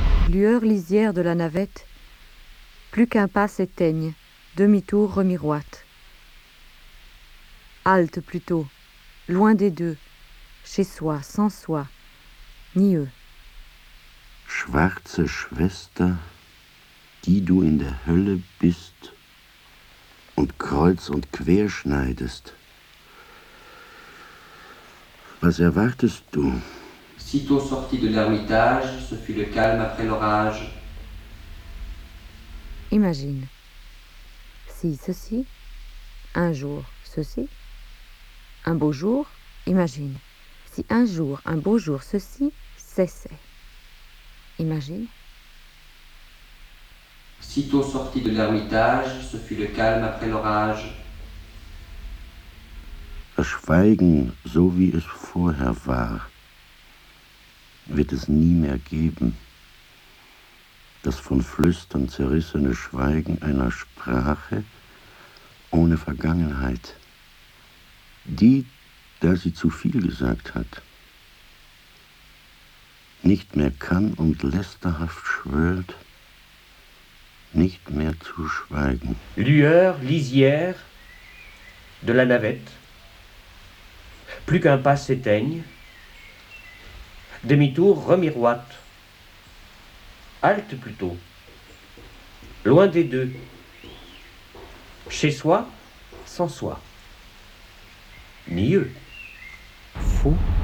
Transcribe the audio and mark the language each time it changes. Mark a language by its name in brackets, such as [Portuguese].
[French] Lueur lisière de la navette, plus qu'un pas s'éteigne, demi-tour remiroite. Halte plutôt, loin des deux, chez soi, sans soi, ni eux. [German] Schwarze Schwester, die du in der Hölle bist und kreuz und quer schneidest. Was erwartest du? [French] Sitôt sorti de l'ermitage, ce fut le calme après l'orage. Imagine. Si ceci, un jour ceci, un beau jour, imagine. Si un jour, un beau jour ceci cessait. Imagine. Sitôt sorti de l'ermitage, ce fut le calme après l'orage. [German] Das Schweigen, so wie es vorher war, wird es nie mehr geben, das von Flüstern zerrissene Schweigen einer Sprache ohne Vergangenheit, die, da sie zu viel gesagt hat, nicht mehr kann und lästerhaft schwört, nicht mehr zu schweigen. [French] Lueur, lisière de la navette, plus qu'un pas s'éteigne, demi-tour remiroite. Halte plutôt. Loin des deux. Chez soi, sans soi. Ni eux. Fou.